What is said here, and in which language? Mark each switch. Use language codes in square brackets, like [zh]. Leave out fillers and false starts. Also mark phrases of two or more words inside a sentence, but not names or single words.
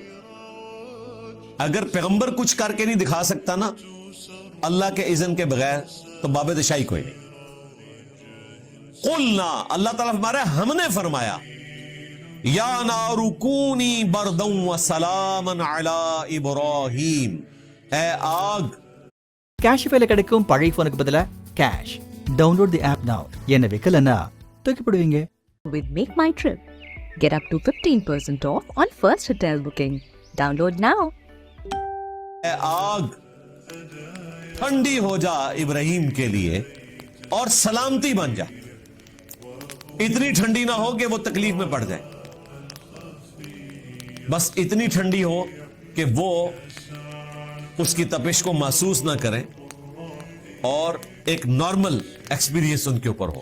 [ur] اگر پیغمبر کچھ کر کے نہیں دکھا سکتا نا اللہ کے اذن کے بغیر, تو باب دشائی کوئی نہیں. قلنا, اللہ تعالیٰ فرمایا ہم نے فرمایا, [ar] یا نار کونی بردا وسلاما علی ابراہیم, [ur] اے آگ. [ta] கேஷிஃபைல கிடைக்கும் பழைய போனுக்கு பதிலா கேஷ். [en] download the app now. [ta] என்ன விக்கலனா தூக்கி போடுவீங்க. [en] With Make My Trip, get up to 15% off on first hotel booking. Download now. [ur] اے آگ ٹھنڈی ہو جا ابراہیم کے لیے اور سلامتی بن جا. اتنی ٹھنڈی نہ ہو کہ وہ تکلیف میں پڑ جائے, بس اتنی ٹھنڈی ہو کہ وہ اس کی تپش کو محسوس نہ کریں اور ایک [en] normal experience [ur] ان کے اوپر ہو.